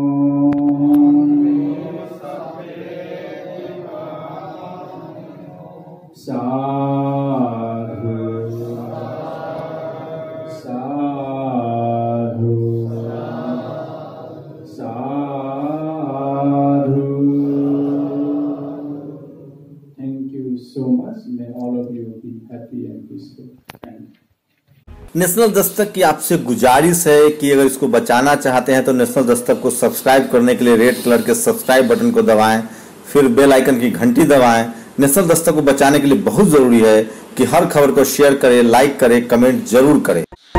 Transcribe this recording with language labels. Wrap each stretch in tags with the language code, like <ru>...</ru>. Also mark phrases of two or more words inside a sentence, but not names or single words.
<pi>sadhu sadhu sadhu.</pi> <en>Thank you so much. May all of you be happy and peaceful. Thank you.</en> <hi>नेशनल दस्तक की आपसे गुजारिश है कि अगर इसको बचाना चाहते हैं तो नेशनल दस्तक को सब्सक्राइब करने के लिए</hi> <en>red color</en> <hi>के</hi> <en>subscribe button</en> <hi>को दबाएं, फिर</hi> <en>bell icon</en> <hi>की घंटी दबाएं। नेशनल दस्तक को बचाने के लिए बहुत जरूरी है कि हर खबर को शेयर करें, लाइक करें, कमेंट जरूर करें।</hi>